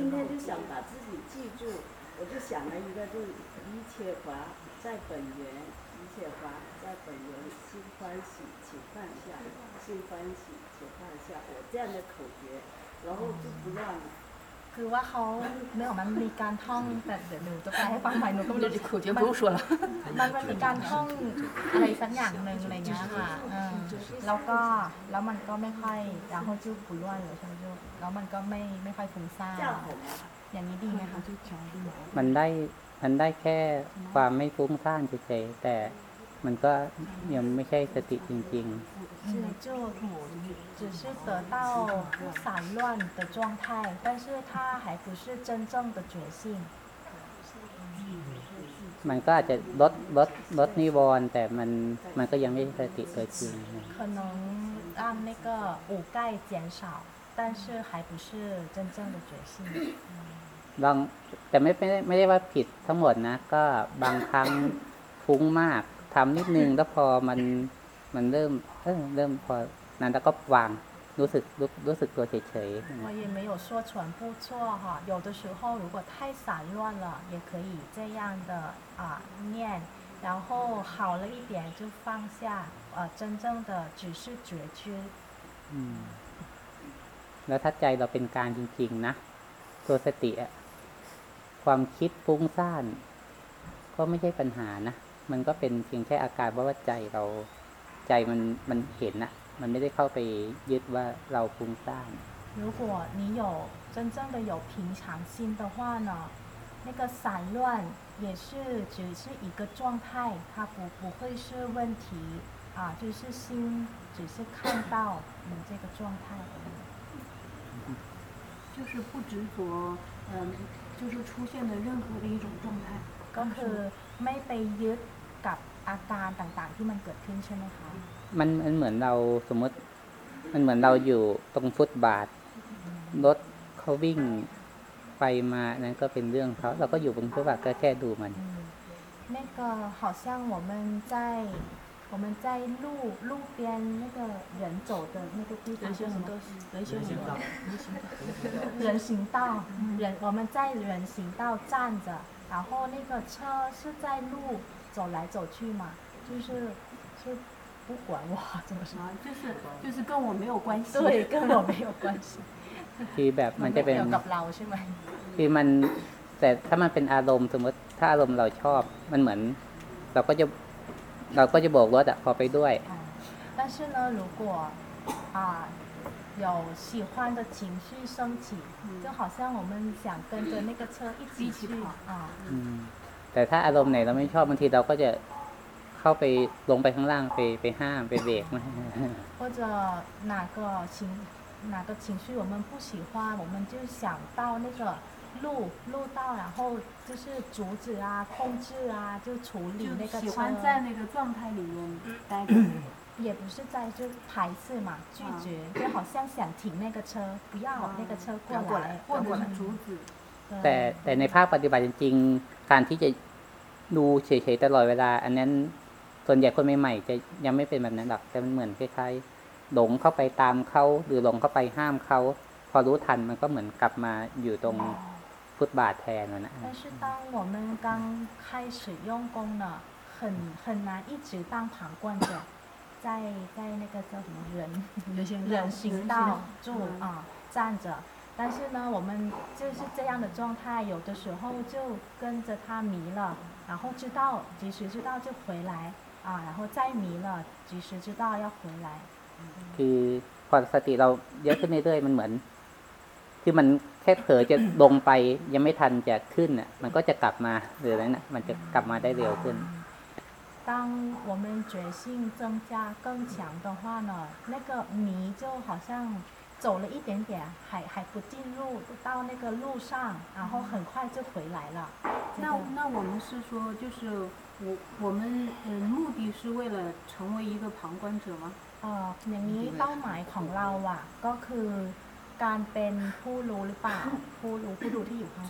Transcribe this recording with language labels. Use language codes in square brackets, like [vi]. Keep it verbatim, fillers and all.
[zh] 今天就想把自己记住，我就想了一个，就是一切法在本源，一切法在本源，心欢喜请放下，心欢喜请放下。我这样的口诀，然后就不乱了。 [th] คือว่าเขาเนื่องมันมีการท่องแต่เดี๋ยวหนูจะไปให้ฟังใหม่หนูก็ไม่ ได้ขู่เยอะไม่รู้ชัวร์ละ มันมันมีการท่องอะไรสักอย่างหนึ่งอะไรเงี้ยค่ะแล้วก็แล้วมันก็ไม่ค่อยอย่างเขาชื่อปุ้ยว่าหรือช่างชื่อแล้วมันก็ไม่ไม่ค่อยฟุ้งซ่านอย่างนี้ดีไหมคะชื่อช้างดี มันได้มันได้แค่ความไม่ฟุ้งซ่านเฉยๆแต่มันก็ยังไม่ใช่สติจริง [zh] 是就只是得到散乱的状态，但是它还不是真正的觉性。 [th] มันก็อาจจะลดลดลดนิวรณ์แต่มันมันก็ยังไม่สติตัวจริง [zh] 可能啊让那个五盖减少，但是还不是真正的觉性。 [th] ลองแต่ไม่ไม่ไม่ได้ว่าผิดทั้งหมดนะก็บางครั้งฟุ้งมากทำนิดนึงแล้วพอมันมันเริ่มเออเริ่มพอนั้นแล้วก็วางรู้สึกรู้รู้สึกตัวเฉยๆ [zh] 我也没有说全部错哈，有的时候如果太散乱了，也可以这样的啊念，然后好了一点就放下，呃，真正的只是觉知。嗯。 [th] แล้วถ้าใจเราเป็นกลางจริงๆนะตัวสติอะความคิดฟุ้งซ่านก็ไม่ใช่ปัญหานะมันก็เป็นเพียงแค่อาการว่าใจเราใจมันมันเห็นนะมันไม่ได้เข้าไปยึดว่าเราฟุ้งซ่าน [zh] 如果你有真正的有平常心的话呢，那个散乱也是只是一个状态，它不不会是问题啊，就是心只是看到你这个状态。就是不执着，嗯，就是出现的任何的一种状态， [th] ก็คือไม่ไปยึดกับอาการต่างๆที่มันเกิดขึ้นใช่ไหมคะ มันมันเหมือนเราสมมติมันเหมือนเราอยู่ตรงฟุตบาทรถเขาวิ่งไปมานั้นก็เป็นเรื่องเขาเราก็อยู่บนฟุตบาทก็แค่ดูมัน [zh] 那个好像我们在我们在路路边那个人走的那个地方人行道，人行道，人行道，人我们在人行道站着，然后那个车是在路走来走去嘛，就是就不管我怎么说，就是就是跟我没有关系，对，跟我没有关系。 [th] คือแบบมันจะเป็น เกี่ยวกับเราใช่ไหม คือมันแต่ถ้ามันเป็นอารมณ์สมมติถ้าอารมณ์เราชอบมันเหมือนเราก็จะเราก็จะโบกรถอ่ะพอไปด้วย [zh] 但是呢如果啊有喜欢的情绪升起就好像我们想跟着那个车一起去啊 [th] แต่ถ้าอารมณ์ไหนเราไม่ชอบบางทีเราก็จะเข้าไปลงไปข้างล่างไปไปห้ามไปเบรกนะ [zh] 或者哪个情哪个情绪我们不喜欢我们就想到那个路路道，然后就是阻止啊、控制啊，就处理那个车。喜欢在那个状态里面待着，也不是在就排斥嘛，拒绝，就好像想停那个车，不要那个车过来，或者是阻止。 [th] แต่แต่ในภาคปฏิบัติจริงๆการที่จะดูเฉยๆตลอดเวลาอันนั้นส่วนใหญ่คนใหม่ๆจะยังไม่เป็นแบบนั้นหรอกแต่มันเหมือนคล้ายๆหลงเข้าไปตามเขาหรือหลงเข้าไปห้ามเขาพอรู้ทันมันก็เหมือนกลับมาอยู่ตรงพุทธบาทแทนแล้วนะ [zh] 但是当我们刚开始用功呢，很很难一直当旁观者，在在那个叫什么人人行道住啊站着，但是呢，我们就是这样的状态，有的时候就跟着他迷了，然后知道及时知道就回来啊，然后再迷了，及时知道要回来。 [th] คือพอสติเราเยอะขึ้นเรื่อยๆมันเหมือนคือมันแค่เผลอจะลงไปยังไม่ทันจะขึ้นน่ะมันก็จะกลับมาหรืออะไรน่ะมันจะกลับมาได้เร็วขึ้น [zh] 当我们觉性增加更强的话呢，那个迷就好像走了一点点还还不进入到那个路上，然后很快就回来了。那那我们是说就是我我们呃目的是为了成为一个旁观者吗？ [th] 哦，อย่างนี้เป้าหมายของเราอ่ะก็คือการเป็นผู้รู้หรือเปล่าผู้รู้ผู้ดูที่อยู่ข้างๆ